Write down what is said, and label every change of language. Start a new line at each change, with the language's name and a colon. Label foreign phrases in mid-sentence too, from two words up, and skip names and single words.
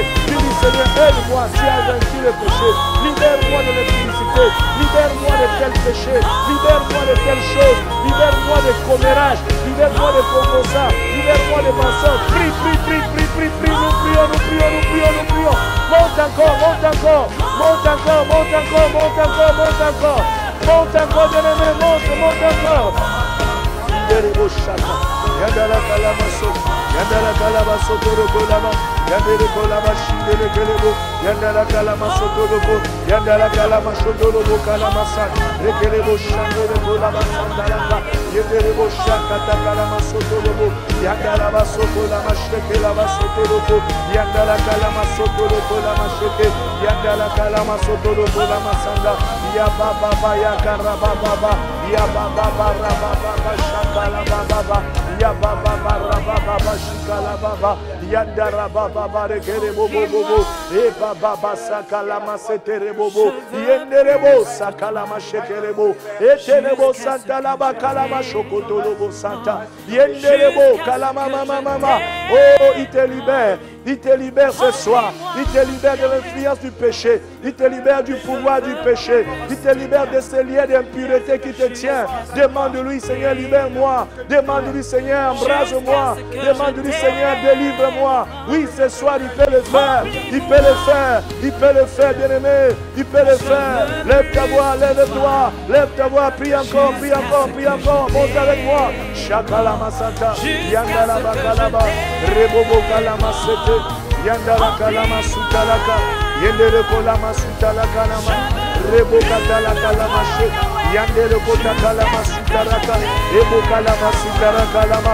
French: Dis, Seigneur, aide-moi, tu as vaincu le péché. Libère-moi de l'impudicité, libère-moi de tel péché, libère-moi de telle chose, libère-moi de commérage, libère-moi de composa, libère-moi de mensonges. Prie, prie, prie, prie, prie, prie, nous prions, nous prions, nous prions, nous prions. Monte encore, monte encore, monte encore, monte encore, monte encore, monte encore. Monte encore, bien-aimé, monte, monte encore. Yandala kalamaso, yandala kalamaso torobo lama, yandere kolama shindere kelebo, yandala kalamaso torobo, yandala kalamaso torobo kalamasan, rekelebo shandere kolama sandalaka, yenderebo shakata kalamaso torobo, yandala baso kolama shekela baso torobo, yandala kalamaso torobo lama sheke, yandala kalamaso torobo lama sanda, ya baba ya karaba baba, ya baba baba shakala baba. Ya baba baba shikala baba yandara baba rekere bobo bobo e baba sakala masetere bobo yenderebo sakala mashekerebo eterebo santa la bakala mashokoto lobo santa yenderebo kalama mama. Oh, il te libère ce soir, il te libère de l'influence du péché, il te libère du pouvoir du péché, il te libère de ces liens d'impureté qui te tient. Demande-lui, Seigneur, libère-moi. Demande-lui, Seigneur, embrase-moi. Demande-lui, Seigneur, délivre-moi. Oui, ce soir, il peut le faire. Il peut le faire. Il peut le faire, bien-aimé. Il peut le faire. Lève ta voix, lève-toi. Lève ta voix, prie encore, prie encore, prie encore. Monte avec moi. Shakalama Santa. Yandala Bakalaba. Rebobo Kalama Sete. Yandala Kalama Sutalaka. Yendere Kolama Sutalaka Lama. Rebo Katala Kalama Sete. Yandere Kota Kalama Sutaraka. Ebo Kalama Sutaraka Lama.